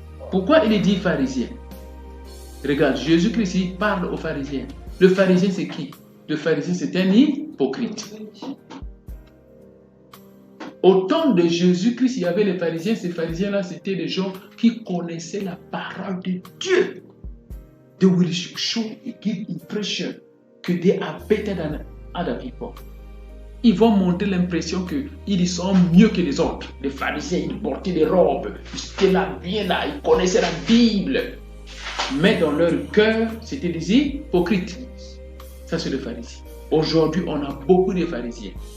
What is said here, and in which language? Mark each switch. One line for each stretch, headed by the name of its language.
French: Pourquoi il dit pharisiens? Regarde, Jésus-Christ il parle aux pharisiens. Le pharisien c'est qui? Le pharisien c'est un hypocrite. Au temps de Jésus-Christ, il y avait les pharisiens. Ces pharisiens-là, c'était des gens qui connaissaient la parole de Dieu.
English: They will show and give impression que they are better than other people.
French: Ils vont montrer l'impression qu'ils sont mieux que les autres. Les pharisiens, ils portaient des robes, ils étaient là, bien là, ils connaissaient la Bible. Mais dans leur cœur, c'était des hypocrites. Ça, c'est le pharisien. Aujourd'hui, on a beaucoup de pharisiens.